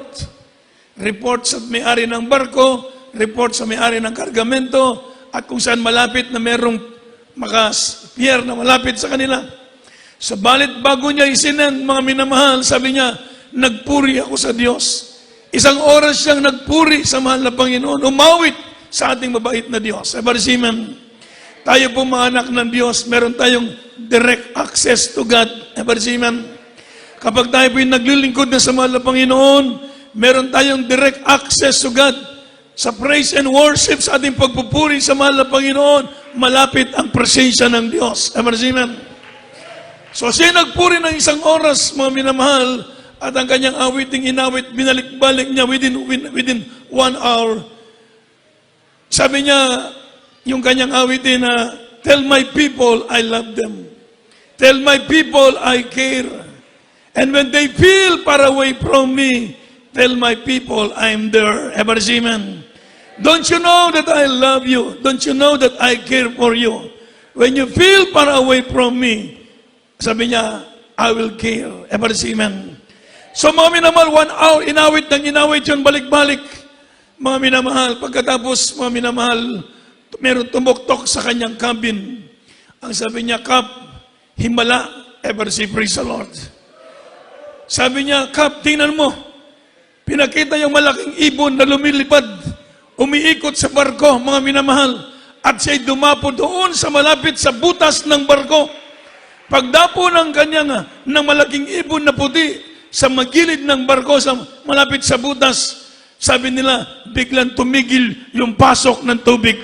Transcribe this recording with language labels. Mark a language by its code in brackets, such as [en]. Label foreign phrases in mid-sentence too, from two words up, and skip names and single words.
[tl] Report sa may-ari ng barko, report sa may-ari ng kargamento, at kung saan malapit na merong pier na malapit sa kanila. Sabalit bago niya isinend, mga minamahal, sabi niya, nagpuri ako sa Diyos. Isang oras siyang nagpuri sa mahal na Panginoon, umawit sa ating mabait na Diyos. [en] Ever say amen? [tl] Tayo po mga anak ng Diyos, meron tayong [en] direct access to God. Ever say amen? [tl] Kapag tayo po yung naglilingkod na sa mahal na Panginoon, meron tayong [en] direct access to God. [tl] Sa [en] praise and worship, [tl] sa ating pagpupuri sa mahal na Panginoon, malapit ang presensya ng Diyos. [en] Ever say amen? [tl] So siya nagpuri ng isang oras, mga minamahal, at ang kanyang awiting inawit, binalik-balik niya within 1 hour. Sabi niya, yung kanyang awitin na, [en] tell my people I love them. Tell my people I care. And when they feel far away from me, tell my people I'm there. Ever say amen? Don't you know that I love you? Don't you know that I care for you? When you feel far away from me, [tl] sabi niya, [en] I will care. Ever say amen? [tl] So mga minamahal, 1 hour, inawit yun, balik-balik. Mga minamahal, pagkatapos, mga minamahal, meron tumuktok sa kanyang cabin. Ang sabi niya, Kap, himala. [en] Ever say, praise the Lord. [tl] Sabi niya, Kap, tingnan mo. Pinakita yung malaking ibon na lumilipad, umiikot sa barko, mga minamahal. At siya'y dumapo doon sa malapit sa butas ng barko. Pagdapo ng kanyang ng malaking ibon na puti sa magilid ng barko, sa malapit sa butas, sabi nila, biglang tumigil yung pasok ng tubig.